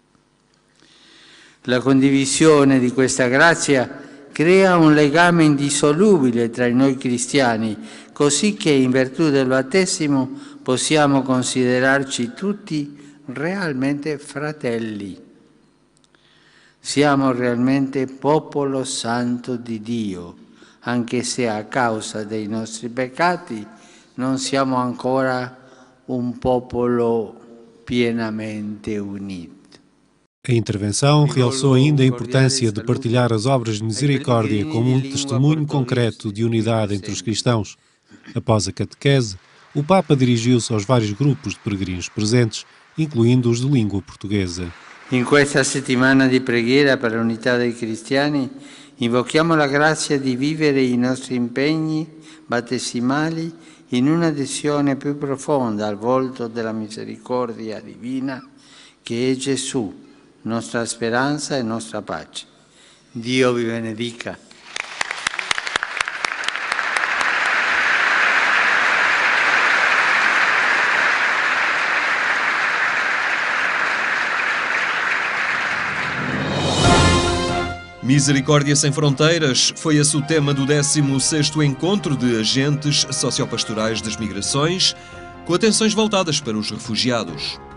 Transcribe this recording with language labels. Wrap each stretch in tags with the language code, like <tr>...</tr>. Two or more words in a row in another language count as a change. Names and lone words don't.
<it>La condivisione di questa grazia crea un legame indissolubile tra noi cristiani, così che in virtù del battesimo possiamo considerarci tutti realmente fratelli. Siamo realmente popolo santo di Dio, anche se a causa dei nostri peccati non siamo ancora un popolo pienamente unito.</it> <pt>A intervenção realçou ainda a importância de partilhar as obras de misericórdia como um testemunho concreto de unidade entre os cristãos. Após a catequese, o Papa dirigiu-se aos vários grupos de peregrinos presentes, incluindo os de língua portuguesa.</pt> <it>In questa settimana di preghiera per l'unità dei cristiani, invochiamo la grazia di vivere i nostri impegni battesimali in un'adesione più profonda al volto della misericordia divina che è Gesù, nostra speranza e nostra pace. Dio vi benedica.</it> <pt>Misericórdia Sem Fronteiras foi esse o tema do 16º Encontro de Agentes Sociopastorais das Migrações, com atenções voltadas para os refugiados.</pt>